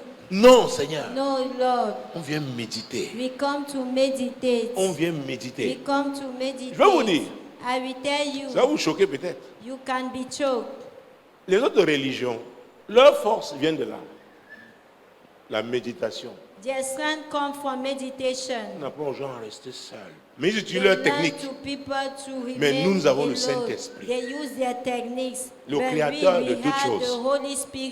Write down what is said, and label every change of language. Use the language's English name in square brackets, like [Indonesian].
[French] Non, Seigneur. [English] No, Lord. [French] On vient méditer. [English] We come to meditate. [French] On vient méditer. [English] We come to meditate. [French] Je vais vous dire. [English] I will tell you. [French] Ça va vous choquer peut-être. [English] You can be choked. [French] Les autres religions, leur force vient de là. La méditation. [English] Their strength comes from meditation. [French] On apprend aux gens à rester seuls. Mais ils utilisent leur technique. Mais nous avons le Saint-Esprit. Le Créateur de toutes choses.